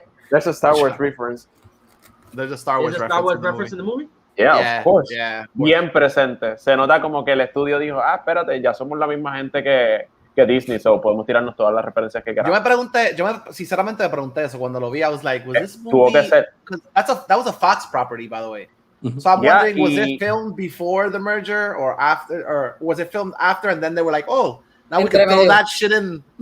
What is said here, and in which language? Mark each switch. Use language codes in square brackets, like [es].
[en] There's a Star Wars reference. There's a Star Wars reference. Star Wars reference in the movie? Yeah, of course. Yeah. [es] Bien presente. Se nota como que el estudio dijo, espérate, ya somos la misma gente que Disney, so podemos tirarnos todas las referencias que queramos. Sinceramente me pregunté eso cuando lo vi. [en] I was like, was this movie? [es] Tuvo que ser. [en] That was a Fox property, by the way. So I'm wondering, was it filmed before the merger or after, or was it filmed after and then they were like, oh, now we can throw that shit in?